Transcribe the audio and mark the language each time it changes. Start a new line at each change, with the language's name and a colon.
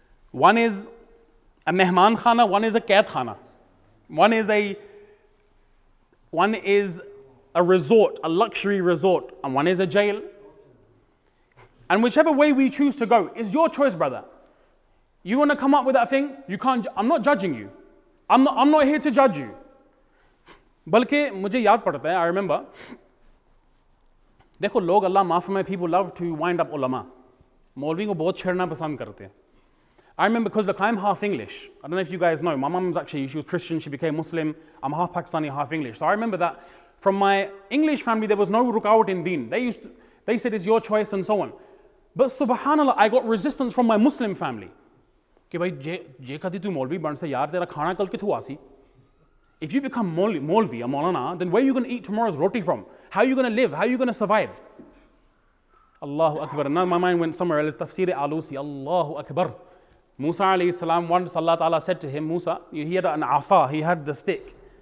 English: One is a mehman khana, one is a qaid khana. One is a resort, a luxury resort, and one is a jail. And whichever way we choose to go is your choice, brother. You want to come up with that thing? You can't. I'm not judging you. I'm not here to judge you.
Urdu: बल्कि मुझे याद पड़ता है,
English: I remember.
Urdu: देखो लोग अल्लाह माफ़ में,
English: people love to wind up ulama.
Urdu: मौलवी को बहुत छेड़ना पसंद करते हैं.
English: I remember because look, I'm half English. I don't know if you guys know. My mum's actually, she was Christian, she became Muslim. I'm half Pakistani, half English. So I remember that from my English family, there was no rukawat in deen. They said it's your choice and so on. But subhanallah, I got resistance from my Muslim family.
Punjabi: कि भाई ये कदी तू मौलवी बन से यार तेरा खाना कल किथों आसी?
English: If you become Maulvi or Maulana, then where are you going to eat tomorrow's roti from? How are you going to live? How are you going to survive? Allahu Akbar. Now my mind went somewhere else. Tafsir Alusi. Allahu Akbar. Musa alayhi salam, once Allah Ta'ala said to him, Musa, he had an asa, he had the stick.